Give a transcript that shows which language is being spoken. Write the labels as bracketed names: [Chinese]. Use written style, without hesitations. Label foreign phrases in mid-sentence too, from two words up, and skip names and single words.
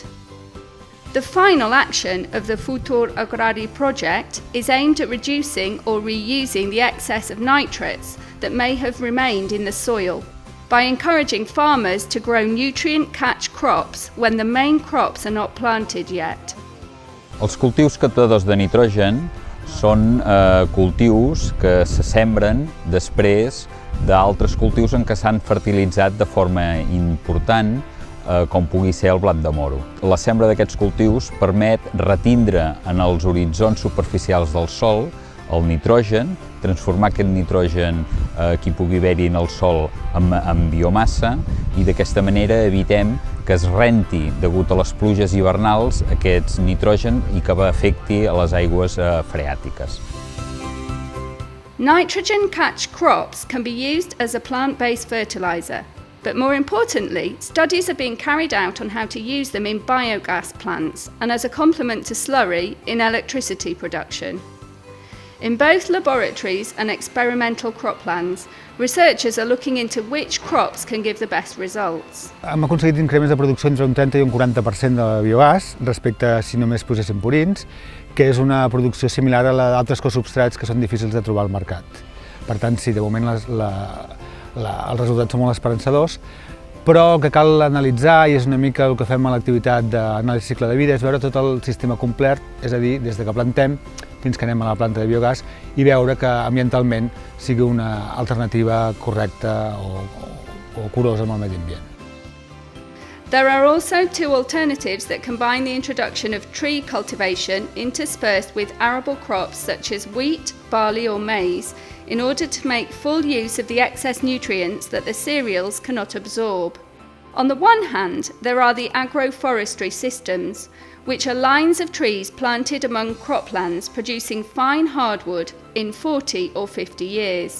[English] The final action of the FUTUR AGRARI project is aimed at reducing or reusing the excess of nitrates that may have remained in the soil, by encouraging farmers to grow nutrient-catch crops when the main crops are not planted yet. [Catalan] Els cultius captadors de nitrogen són cultius que se sembren després d'altres cultius en què s'han fertilitzat de forma important, com pugui ser el blat de moro. La sembra d'aquests cultius permet retindre en els horitzons superficials del sòl el nitrogen, transformar aquest nitrogen que hi pugui haver-hi en el sòl en biomassa i d'aquesta manera evitem que es renti, degut a les pluges hivernals, aquest nitrogen i que afecti a les aigües freàtiques. [English] Nitrogen-catch crops can be used as a plant-based fertilizer, But more importantly, studies are being carried out on how to use them in biogas plants and as a complement to slurry in electricity production. In both laboratories and experimental croplands, researchers are looking into which crops can give the best results. [Catalan] Hem aconseguit increments de producció entre un 30 i un 40% de biogàs respecte a si només poséssim purins, que és una producció similar a la d'altres cosubstrats que són difícils de trobar al mercat. Per tant, sí, de moment els resultats són molt esperançadors, però el que cal analitzar, i és una mica el que fem a l'activitat d'anàlisi cicle de vida, és veure tot el sistema complet, és a dir, des que plantem fins que anem a la planta de biogàs i veure que ambientalment sigui una alternativa correcta o curosa amb el medi ambient. [English] There are also two alternatives that combine the introduction of tree cultivation interspersed with arable crops such as wheat, barley or maize in order to make full use of the excess nutrients that the cereals cannot absorb. On the one hand, there are the agroforestry systems, which are lines of trees planted among croplands producing fine hardwood in 40 or 50 years.